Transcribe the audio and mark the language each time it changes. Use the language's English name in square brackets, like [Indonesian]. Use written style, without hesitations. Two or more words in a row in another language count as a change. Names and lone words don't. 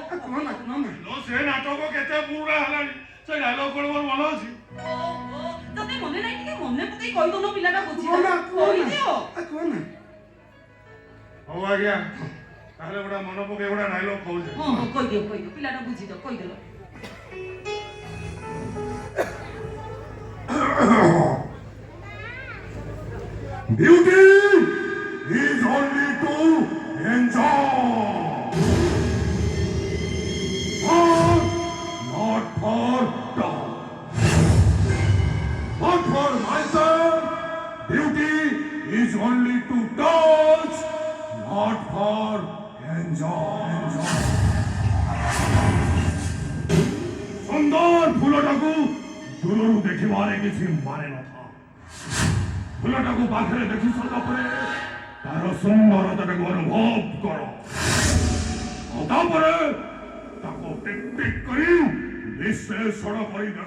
[Odia] ସେ ନାଟକ କେତେ ପୁରୁଣା ହେଲାଣି ସେ ଡାଇଲଗ କଣ ମୋର ମନେ ଅଛି? ଓହୋ ତତେ ମନେ ନାହିଁ ଟିକେ ମନେ ପକେଇ କହି ଦଉନ ପିଲାଟା ବୁଝି ଯାଉ କହିଦିଅ। ହଉ ଆଜ୍ଞା ତାହେଲେ ଗୋଟେ ମନେ ପକେଇ ଗୋଟେ ଡାଇଲଗ କହୁଛେ। ହଁ କହିଦିଅ ପିଲାଟା ବୁଝିଯାଉ କହିଦେଲ। [English] Beauty is only to enjoy, but not for dog. But for myself, beauty is only to touch, not for enjoy. [Odia] ଫୁଲଟାକୁ ଦୂରରୁ ଦେଖିବାରେ କିଛି ମାନେ ନଥାଏ। ଫୁଲଟାକୁ ପାଖରେ ଦେଖି ସାରିଲା ପରେ ତାର ସୁନ୍ଦରତାଟାକୁ ଅନୁଭବ କର। ଆଉ ତାପରେ ତାକୁ ଟିକ୍ ଟିକ୍ କରି ବିଶ୍ଳେଷଣ କରି ଦେଖ।